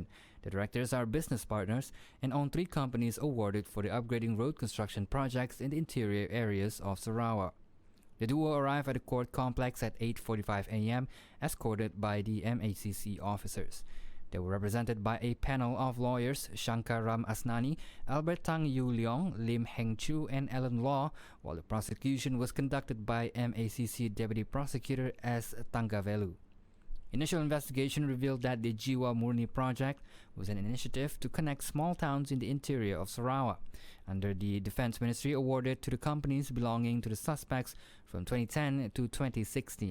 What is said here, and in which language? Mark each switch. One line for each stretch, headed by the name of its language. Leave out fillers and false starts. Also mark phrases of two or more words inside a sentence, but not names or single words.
English: The directors are business partners and own 3 companies awarded for the upgrading road construction projects in the interior areas of Sarawak. The duo arrived at the court complex at 8:45 a.m. escorted by the MACC officers. They were represented by a panel of lawyers, Shankar Ram Asnani, Albert Tang Yu Leong, Lim Heng Chu, and Ellen Law, while the prosecution was conducted by MACC Deputy Prosecutor S. Tanggavelu. Initial investigation revealed that the Jiwa Murni project was an initiative to connect small towns in the interior of Sarawak, under the Defence Ministry awarded to the companies belonging to the suspects from 2010 to 2016.